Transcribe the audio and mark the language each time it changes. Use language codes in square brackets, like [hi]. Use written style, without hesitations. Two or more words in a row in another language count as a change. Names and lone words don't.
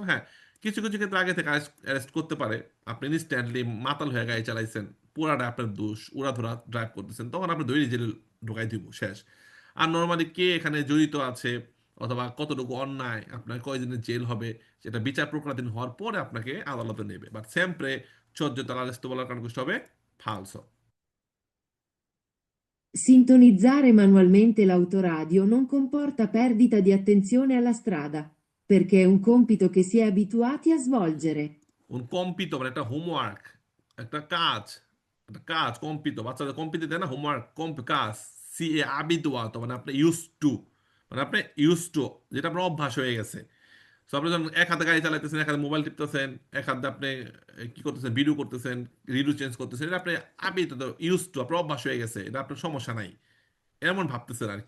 [bn] হ্যাঁ, কিছু কিছু ক্ষেত্রে আগে থেকে অ্যারেস্ট করতে পারে। আপনি ইনস্ট্যান্টলি মাতাল হয়ে গাড়ি চালাইছেন, পুরাটা আপনার দোষ, উড়াধুরা ড্রাইভ করতেছেন, তখন আপনি ধরে জেলে ঢুকাই দিব, শেষ। আর নর্মালি কে এখানে জড়িত আছে অথবা কতটুকু অন্যায়, আপনার কয়দিনের জেল হবে, সেটা বিচার প্রক্রিয়াধীন হওয়ার পরে আপনাকে আদালতে নেবে। বাট সেমপ্রে 14 তলা আরেস্ট বলার কারণ কিছু হবে falso. [it] Sintonizzare manualmente l'autoradio non comporta perdita di attenzione alla strada, perché è un compito che si è abituati a svolgere. Un compito [bn] মানে একটা হোমওয়ার্ক, একটা কাজ, একটা কাজ কম্পিত, বাচ্চাদের কম্পিত দেয় না, হোমওয়ার্ক কাজ, [it] si è abituati [bn] মানে আপনি [en] use to, [bn] মানে আপনি [en] use to, [bn] যেটা আপনার অভ্যাস হয়ে গেছে। সো আপনি যখন এক হাতে গাড়ি চালাইতেছেন, এক হাতে মোবাইল টিপতেছেন, এক হাতে আপনি কি করতেছেন, ভিডিও করতেছেন, রিডিও চেঞ্জ করতেছেন, এটা আপনি আবিত, [en] use to, [bn] আপনার অভ্যাস হয়ে গেছে, এটা আপনার সমস্যা নাই, এমন ভাবতেছেন আর কি।